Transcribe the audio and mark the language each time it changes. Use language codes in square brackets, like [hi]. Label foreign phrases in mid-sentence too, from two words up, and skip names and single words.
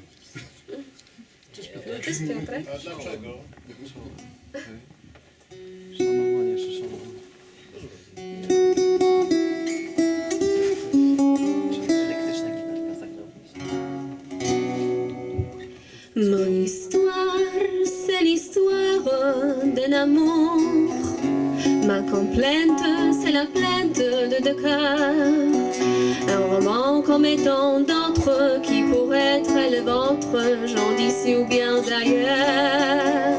[pl] Cześć Piotrek. To jest Piotrek. A dlaczego? Szanowanie, szanowanie. Elektryczna gitarka zagrała. [fr] Mon histoire, c'est l'histoire d'un amour. Ma complainte, c'est la plainte de deux cœurs. Un roman comme tant d'autres qui pourrait être le ventre, j'en d'ici ou bien d'ailleurs.